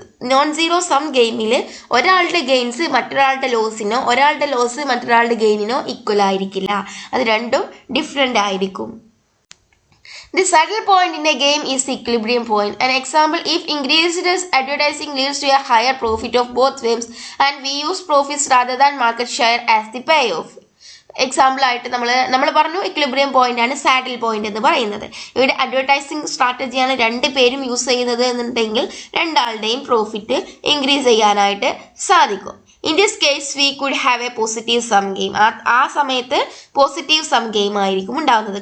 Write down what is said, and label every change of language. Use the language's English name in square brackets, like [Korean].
[Malayalam] Non zero sum ഗെയിമിൽ ഒരാളുടെ gains മറ്റൊരാളുടെ ലോസിനോ ഒരാളുടെ ലോസ് മറ്റൊരാളുടെ ഗെയിനിനോ ഈക്വൽ ആയിരിക്കില്ല. അത് രണ്ടും ഡിഫറെൻ്റ് ആയിരിക്കും. [English] The saddle point in a game is the equilibrium point. An example, if increased advertising leads to a higher profit of both firms and we use profits rather than market share as the payoff. [Malayalam] Example ആയിട്ട് നമ്മൾ പറഞ്ഞു equilibrium point ആണ് saddle point എന്ന് പറയുന്നത്. ഇവിടെ advertising സ്ട്രാറ്റജിയാണ് രണ്ട് പേരും use ചെയ്യുന്നത് എന്നുണ്ടെങ്കിൽ രണ്ടാളുടെയും പ്രോഫിറ്റ് ഇൻക്രീസ് ചെയ്യാനായിട്ട് സാധിക്കും. [English] In this case we could have a positive sum game. [Malayalam] ആ സമയത്ത് പോസിറ്റീവ് സം ഗെയിം ആയിരിക്കും ഉണ്ടാകുന്നത്.